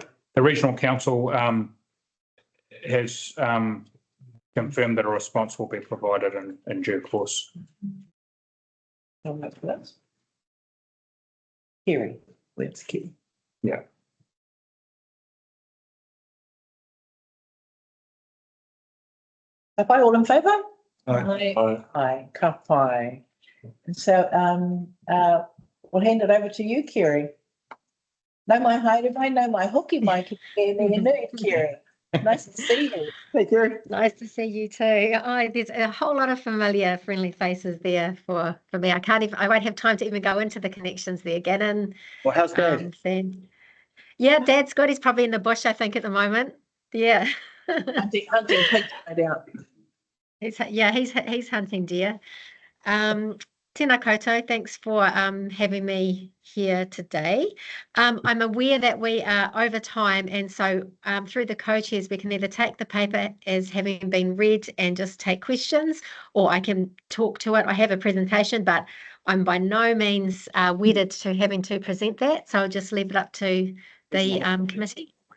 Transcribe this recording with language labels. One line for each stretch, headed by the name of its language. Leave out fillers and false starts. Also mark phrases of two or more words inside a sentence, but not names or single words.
English: The regional council has confirmed that a response will be provided in due course. Kerry, where's Kerry? Yeah. Are all in favour? Aye. Aye.
Māori: Ka pai.
English: And so we'll hand it over to you, Kerry.
Māori: No mai haere mai, no mai hoki mai ki Kerry.
English: Nice to see you. Hey, Kerry. Nice to see you too. There's a whole lot of familiar, friendly faces there for me. I won't have time to even go into the connections there. Gannon. Well, how's Dad? Yeah, Dad's good. He's probably in the bush, I think, at the moment. Yeah. Hunting pigs, no doubt. He's hunting deer.
Māori: Tēnā koutou,
English: thanks for having me here today. I'm aware that we are over time, and so through the co-chairs we can either take the paper as having been read and just take questions, or I can talk to it. I have a presentation, but I'm by no means wedded to having to present that, so I'll just leave it up to the committee.